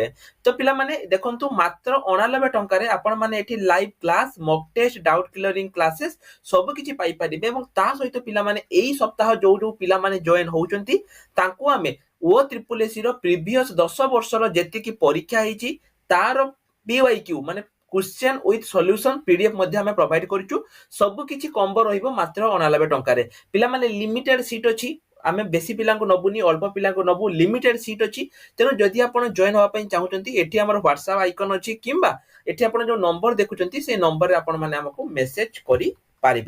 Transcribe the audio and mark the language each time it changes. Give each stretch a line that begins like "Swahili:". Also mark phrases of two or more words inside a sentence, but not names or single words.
Odia: ତ ପିଲାମାନେ ଦେଖନ୍ତୁ ମାତ୍ର 99 ଟଙ୍କାରେ ଆପଣମାନେ ଏଠି
English: live class, mock test, doubt clearing classes
Odia: ସବୁ କିଛି ପାଇପାରିବେ ଏବଂ ତା ସହିତ ପିଲାମାନେ ଏଇ ସପ୍ତାହ ଯେଉଁ ପିଲାମାନେ ଜଏନ୍ ହେଉଛନ୍ତି ତାଙ୍କୁ ଆମେ OSSC ର ପ୍ରିଭିୟସ୍ 10 ବର୍ଷର ଯେତିକି ପରୀକ୍ଷା ହେଇଛି ତାର PYQ ମାନେ
English: question with solution PDF
Odia: ମଧ୍ୟ ଆମେ ପ୍ରୋଭାଇଡ କରୁଛୁ। ସବୁ କିଛି କମ୍ବୋ ରହିବ ମାତ୍ର 99 ଟଙ୍କାରେ। ପିଲାମାନେ
English: limited seat
Odia: ଅଛି, ଆମେ ବେଶୀ ପିଲାଙ୍କୁ ନବୁନି, ଅଳ୍ପ ପିଲାଙ୍କୁ ନବୁ,
English: limited seat
Odia: ଅଛି। ତେଣୁ ଯଦି ଆପଣ ଜଏନ୍ ହେବା ପାଇଁ ଚାହୁଁଛନ୍ତି ଏଠି ଆମର WhatsApp ଆଇକନ୍ ଅଛି କିମ୍ବା ଏଠି ଆପଣ ଯେଉଁ ନମ୍ବର ଦେଖୁଛନ୍ତି ସେ ନମ୍ବରରେ ଆପଣମାନେ ଆମକୁ ମେସେଜ କରି ପାରିବେ।